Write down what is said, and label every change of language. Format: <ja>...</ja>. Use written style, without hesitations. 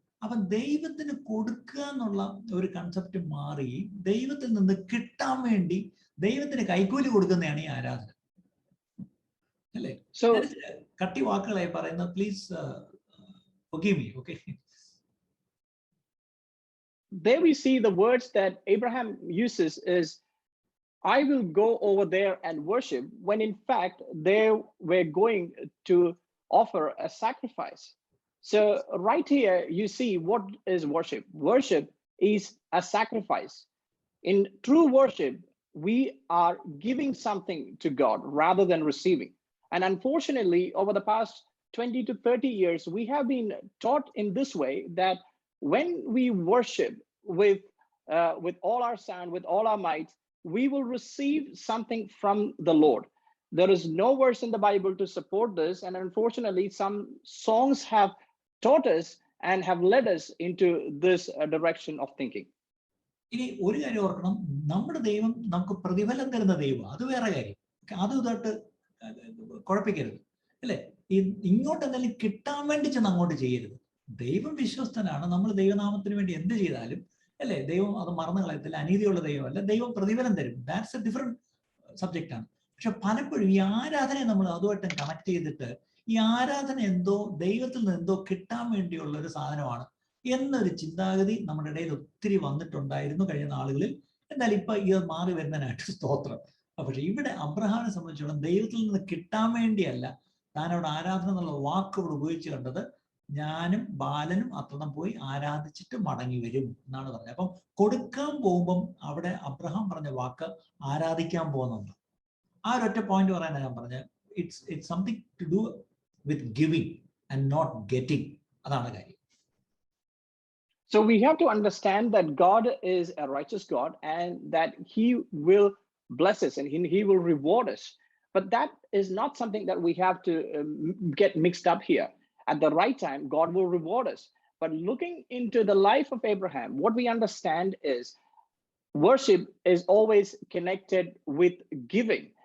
<ml>അപ്പൊ ദൈവത്തിന് കൊടുക്കുക എന്നുള്ള ഒരു കൺസെപ്റ്റ് മാറി ദൈവത്തിൽ നിന്ന് കിട്ടാൻ വേണ്ടി ദൈവത്തിന് കൈക്കൂലി കൊടുക്കുന്നതാണ് ഈ ആരാധന, അല്ലേ? കട്ടി വാക്കുകളായി പറയുന്നത്,</ml> <en>Please forgive me, okay? There we see the words that Abraham uses is, I will go over there and worship, when in fact they were going to offer a sacrifice. So right here you see what is worship. Worship is a sacrifice. In true worship, we are giving something to God rather than receiving. And unfortunately, over the past 20 to 30 years, we have been taught in this way that when we worship with all our sound, with all our might, we will receive something from the Lord. There is no verse in the Bible to support this, and unfortunately, some songs have taught us and have led us into this direction of thinking.</en> <ml>ഇനി ഒരു കാര്യം ഓർക്കണം, നമ്മുടെ ദൈവം നമുക്ക് പ്രതിഫലം തരുന്ന ദൈവം, അത് വേറെ കാര്യം. അത് തൊട്ട് കുഴപ്പിക്കരുത്, അല്ലെ? ഇങ്ങോട്ട് എന്തെങ്കിലും കിട്ടാൻ വേണ്ടി ചെന്ന് അങ്ങോട്ട് ചെയ്യരുത്. ദൈവം വിശ്വസ്തനാണ്. നമ്മൾ ദൈവനാമത്തിന് വേണ്ടി എന്ത് ചെയ്താലും, അല്ലെ, ദൈവം അത് മറന്നു കളയത്തില്ല. അനീതിയുള്ള ദൈവമല്ല, ദൈവം പ്രതിഫലം തരും.</ml> <en>that's a different subject</en> <ml>ആണ്. പക്ഷെ പലപ്പോഴും ഈ ആരാധനയെ നമ്മൾ അതുമായിട്ട് കണക്ട് ചെയ്തിട്ട് ഈ ആരാധന എന്തോ ദൈവത്തിൽ നിന്ന് എന്തോ കിട്ടാൻ വേണ്ടിയുള്ള ഒരു സാധനമാണ് എന്നൊരു ചിന്താഗതി നമ്മുടെ ഇടയിൽ ഒത്തിരി വന്നിട്ടുണ്ടായിരുന്നു കഴിഞ്ഞ നാളുകളിൽ. എന്നാൽ ഇപ്പൊ ഇത് മാറി വരുന്നതിനായിട്ട് സ്തോത്രം. പക്ഷെ ഇവിടെ അബ്രഹാമിനെ സംബന്ധിച്ചിടത്തോളം ദൈവത്തിൽ നിന്ന് കിട്ടാൻ വേണ്ടിയല്ല താൻ അവിടെ ആരാധന എന്നുള്ള വാക്കുകൾ ഉപയോഗിച്ച് കണ്ടത്, ഞാനും ബാലനും അത്രയും പോയി ആരാധിച്ചിട്ട് മടങ്ങി വരും എന്നാണ് പറഞ്ഞത്. അപ്പം കൊടുക്കാൻ പോകുമ്പം അവിടെ അബ്രഹാം പറഞ്ഞ വാക്ക് ആരാധിക്കാൻ പോകുന്നുണ്ട്. ആ ഒരൊറ്റ പോയിന്റ് പറയാനാണ് ഞാൻ പറഞ്ഞത്.</ml> <en>It's something to do with giving and not getting.</en> <ml>അതാണ് കാര്യം.</ml> <en>So we have to understand that God is a righteous God and that he will bless us and he will reward us. But that is not something that we have to get mixed up here. At the right time, God will reward us. But looking into the life of Abraham, what we understand is worship is always connected with giving.</en>